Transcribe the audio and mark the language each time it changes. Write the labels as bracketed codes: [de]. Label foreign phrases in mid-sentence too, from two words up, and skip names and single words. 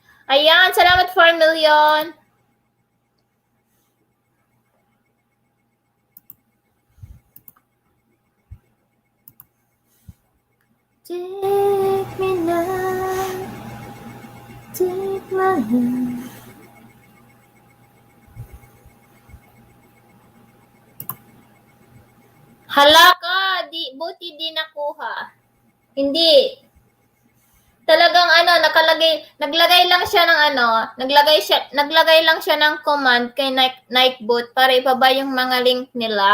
[tl] Ayan, salamat [en] 4 million. Take me now, take my hand. [tl] Hala ka, buti di nakuha. Hindi. Talagang naglagay lang siya ng naglagay lang siya ng command kay Nightbot para ibaba yung mga link nila.